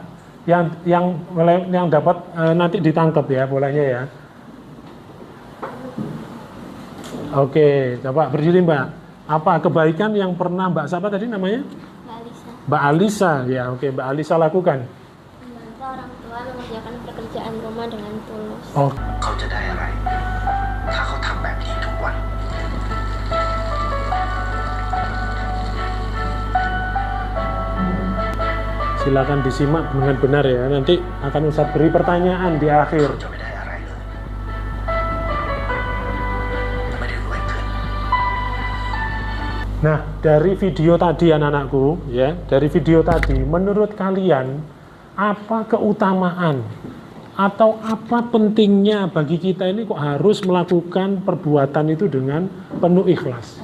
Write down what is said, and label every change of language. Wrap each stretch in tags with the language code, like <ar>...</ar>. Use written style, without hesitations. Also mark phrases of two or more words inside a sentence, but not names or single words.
<id>Yang dapat nanti ditangkap ya bolanya ya. Oke, coba berdiri Mbak. Apa kebaikan yang pernah Mbak siapa tadi namanya? Mbak Alisa. Ya, oke, Mbak Alisa lakukan. Membantu orang tua mengerjakan pekerjaan rumah dengan tulus. Oh.</id> <th>เขาจะได้อะไร ถ้าเขาทำแบบนี้ทุกวัน</th> <id>Silakan disimak dengan benar ya. Nanti akan Ustadz beri pertanyaan di akhir.</id> <th>จะไม่ได้อะไรเลย ไม่ได้รวยขึ้น</th> <id>Nah, dari video tadi anak-anakku, ya, dari video tadi, menurut kalian apa keutamaan atau apa pentingnya bagi kita ini kok harus melakukan perbuatan itu dengan penuh ikhlas?</id>